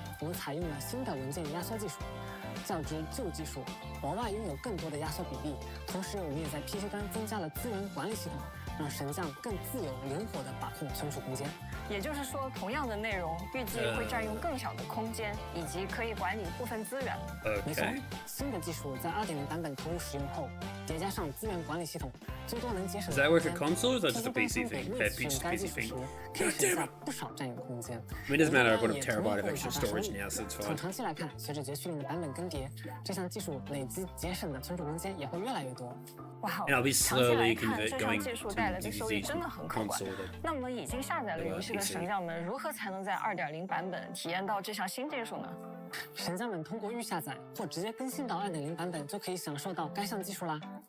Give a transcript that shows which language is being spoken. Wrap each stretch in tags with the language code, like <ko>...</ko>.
<zh>我们采用了新的文件压缩技术。较之旧技术，额外拥有更多的压缩比例，同时我们也在 PC 端增加了资源管理系统，让神将更自由灵活地把控存储空间。也就是说，同样的内容预计会占用更小的空间，以及可以管理部分资源。没错，新的技术在 2.0 版本投入使用后，叠加上资源管理系统，最多能节省。</zh> <en>Does that work for consoles or just a PC thing? PC thing. God damn it!</en> <zh>不少占用空间。</zh> <en>I mean, it doesn't matter. I've got a terabyte of extra storage now, so it's fine.</en> <zh>从长期来看，随着绝区零的版本更迭，这项技术累积节省的存储空间也会越来越多。哇，</zh> <en>And I'll be</en> <zh>长期来</zh> <en>slowly</en> <zh>看，这项</zh> <en>going</en> <zh>技术带来的收益真的很可观。那么，已经下载了游戏的神将们，如何才能在2.0版本体验到这项新技术呢？神将们通过预下载或直接更新到2.0版本，就可以享受到该项技术啦。</zh>